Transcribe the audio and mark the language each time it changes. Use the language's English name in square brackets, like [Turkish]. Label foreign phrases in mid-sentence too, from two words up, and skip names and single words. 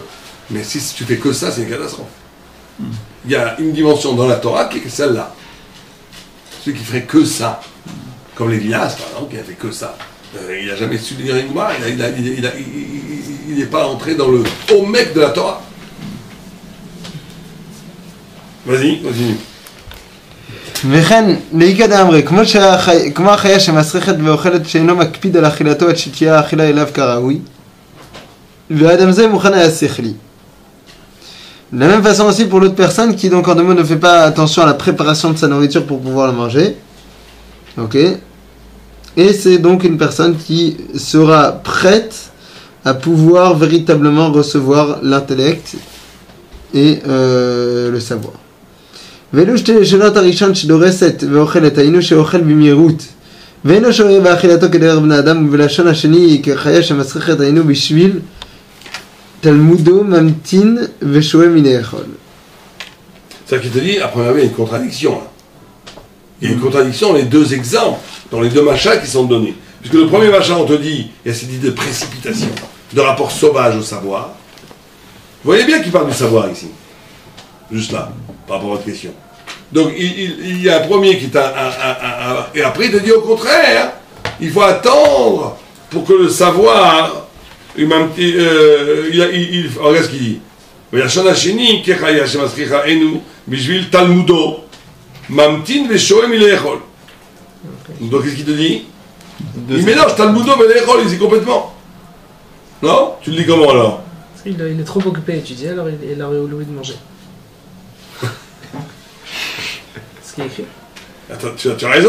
[French] Mais si tu fais que ça, c'est une catastrophe. Il y a une dimension dans la Torah qui est celle-là. Celui qui ferait que ça, comme Lévinas, par exemple, qui a fait que ça. Il n'a jamais su lire une Gemara, il n'est pas entré dans le haut mec de la Torah. Vas-y, continue. [Hebrew] וכן, לאיכא דאמרי, כמו החיה שמסריחת ואוכלת שאינו מקפיד על אכילתו עד שתהיה האכילה אליו כראוי, והאדם זה מוכן היה שכלי. [French] De la même façon aussi pour l'autre personne qui donc en deux mots ne fait pas attention à la préparation de sa nourriture pour pouvoir la manger. Ok. Et c'est donc une personne qui sera prête à pouvoir véritablement recevoir l'intellect et le savoir. [Hebrew] ואלו שתי שאלות הראשון שדורסת ואוכלת, היינו שאוכל במהירות ואינו שורה באכילתו כדרך בני אדם, ובלשון השני כחיה שמסריחת, היינו בשביל תלמודו ממתין ושוהה מלאכול. [French] C'est ça qui te dit, à première vue, il y a une contradiction. Là. Il y a une contradiction dans les deux exemples, dans les deux machins qui sont donnés. Puisque le premier machin, on te dit, il y a cette idée de précipitation, de rapport sauvage au savoir. Vous voyez bien qu'il parle du savoir ici. Juste là, par rapport à votre question. Donc, il y a un premier qui est et après, il te dit au contraire, il faut attendre pour que le savoir, regarde ce qu'il dit. [Hebrew] וישן השני כחיה שמסריחה אינו בשביל תלמודו ממתין ושוהה מלאכול. [French] Donc qu'est-ce qu'il te dit? Il mélange Talmudo et l'école ici complètement. Non? Tu le dis comment alors? Parce qu'il est trop occupé à étudier, alors il aurait oublié de manger. Ce qui est écrit. Attends, tu as raison.